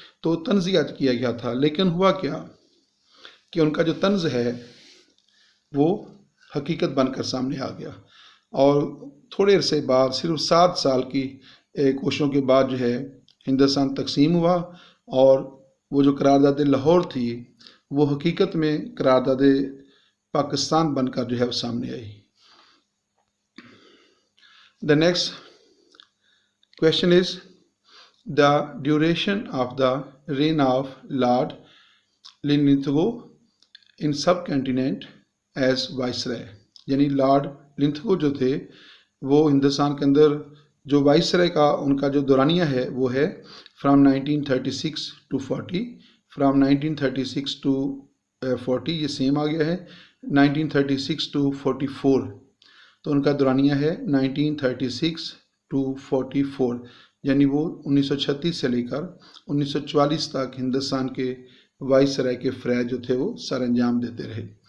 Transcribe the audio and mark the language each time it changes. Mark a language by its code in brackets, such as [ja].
[ur] تو تنزیہ کیا گیا تھا. لیکن ہوا کیا کہ ان کا جو طنز ہے وہ حقیقت بن کر سامنے آ گیا، اور تھوڑے عرصے بعد، صرف 7 سال کی کوششوں کے بعد جو ہے ہندوستان تقسیم ہوا، اور وہ جو قرارداد لاہور تھی وہ حقیقت میں قرارداد پاکستان بن کر جو ہے وہ سامنے آئی. [en] The next question is the duration of the reign of Lord Linlithgow in subcontinent as Viceroy. [ur] یعنی لارڈ لنتھگو جو تھے وہ ہندوستان کے اندر جو وائسرائے کا ان کا جو دورانیہ ہے وہ ہے فرام 1936 to 40. فرام 1936 to 40 یہ سیم آ گیا ہے. 1936 to 44 تو ان کا دورانیہ ہے 1936 to 44، یعنی وہ 1936 سے لے کر 1944 تک ہندوستان کے وائسرائے کے فرائض جو تھے وہ سر انجام دیتے رہے.